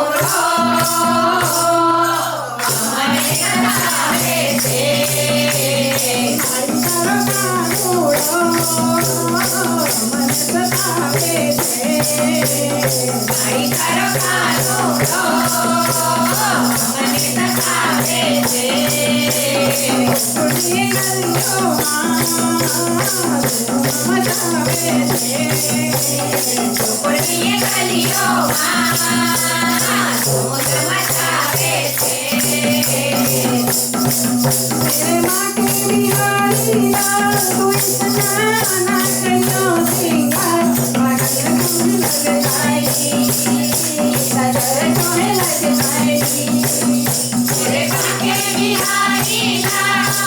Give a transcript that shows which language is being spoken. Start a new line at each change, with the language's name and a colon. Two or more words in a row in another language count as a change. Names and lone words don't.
Gujarati: મને સતાવે છે મારી તારા માનો મને સતાવે છે મારી તારા માનો મને સતાવે છે ગોકુળની ગલીઓમાં ધૂમ મચાવે છે ગોકુળની ગલીઓમાં ધૂમ મચાવે છે
Hindi: तेरे माँ के बिहारी लाल तू इतना ना करियो सिंगार पागल तुम लग जाएगी नजर तुम्हें लग जाएगी तेरे माँ के बिहारी लाल